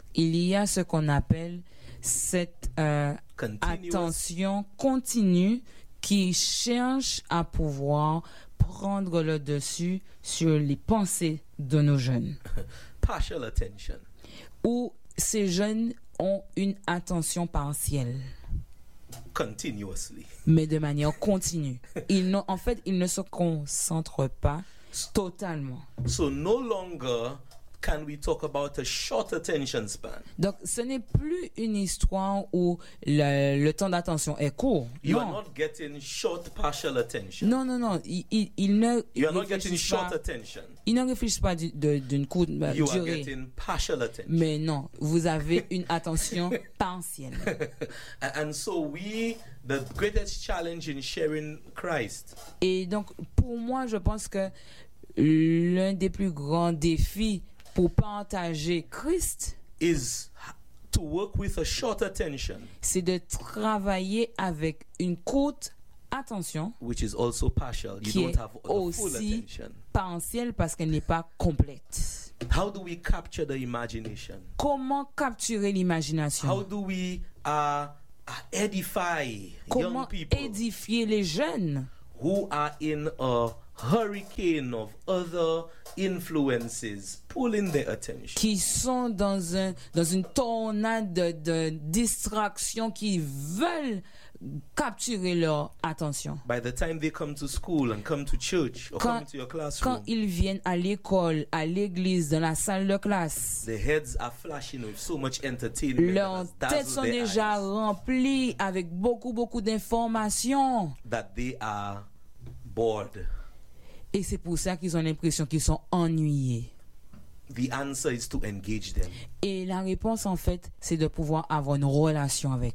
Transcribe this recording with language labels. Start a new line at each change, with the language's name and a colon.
French: Il y a ce qu'on appelle cette attention continue qui cherche à pouvoir prendre le dessus sur les pensées de nos jeunes.
English: Partial attention.
French: Où ces jeunes ont une attention partielle.
English: Continuously.
French: Mais de manière continue. Ils n'ont, en fait, ils ne se concentrent pas totalement.
English: So no longer can we talk about a short attention span?
French: Donc, ce n'est plus une histoire où le temps d'attention est court.
English: You are not getting short partial attention.
French: Non, non, non.
English: You are not getting short attention.
French: Il ne réfléchit pas d'une courte durée.
English: You are getting partial attention.
French: Mais non, vous avez une attention partielle.
English: And so we, the greatest challenge in sharing Christ.
French: Et donc, pour moi, je pense que l'un des plus grands défis pour partager Christ
English: is to work with a short attention,
French: c'est de travailler avec une courte attention,
English: which is also partial. You don't have the full attention.
French: Partielle parce qu'elle n'est pas complète.
English: How do we capture the imagination?
French: Comment capturer l'imagination?
English: How do we edify young people?
French: Comment édifier les jeunes?
English: Who are in a hurricane of other influences pulling their attention.
French: Qui sont dans une tornade de distractions qui veulent capturer leur attention.
English: By the time they come to school and come to church or
French: quand,
English: come to your classroom.
French: Quand ils viennent à l'école, à l'église, dans la salle de classe.
English: Their heads are flashing with so much entertainment.
French: Leurs têtes sont déjà remplies avec beaucoup d'informations.
English: That they are bored.
French: Et c'est pour ça qu'ils ont l'impression qu'ils sont ennuyés.
English: The answer is to engage them.
French: Et la réponse, en fait, c'est de pouvoir avoir une relation avec